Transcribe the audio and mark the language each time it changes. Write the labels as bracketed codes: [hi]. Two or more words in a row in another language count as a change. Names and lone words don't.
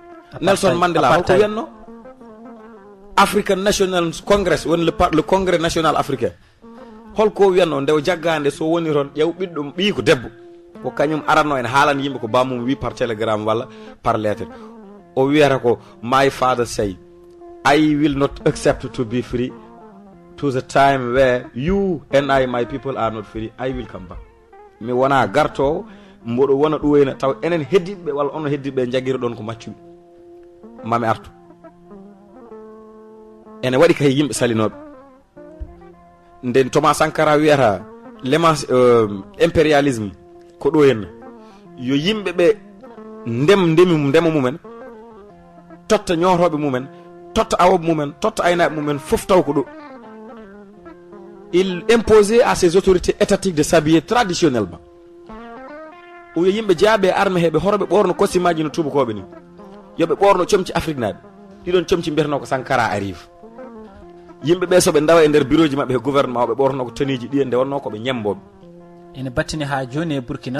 [ff] Nelson Mandela holko wiyanno African National Congress woni le congrès national africain holko wiyanno nde o jaggande so woni toon ƴew ɓiɗɗo ɓii ko debbo ko kañum aranno en haalan yimɓe ko bamum wi [fr] par télégramme [ff] walla [fr] par lettre [ff] o wiyata ko [en] my father say I will not accept to be free to the time where you and I my people are not free I will come back [ff] mi wona gartowo mboɗo wona ɗoyna taw enen heddiɓe walla ono heddiɓe jagguira ɗon ko maccuɓe mami artu ene waɗi kay yimɓe salinoɓe nden Thomas Sankara wiyata impérialisme ko ɗo henna yo yimɓe ɓe ndema mumen totta ñotoɓe mumen totta awoɓe mumen totta aynaɓe mumen fof taw ko ɗo [fr] il imposait à ses autorités étatiques de s'habiller traditionnellement [ff] o yo yimɓe jaaɓe arme heɓe horoɓe ɓorno costume-aji no tubakoɓe ni yoɓe ɓorno comci Afrique naaɓe ɗiɗon comci mbiyatano ko Sankara arrive yimɓe ɓe soɓe dawa e nder bureau ji maɓɓe e gouvernement ɓe ɓorno ko teniji ɗi nde wonno koɓe ñemboɓe ene battini ha joni e Burkina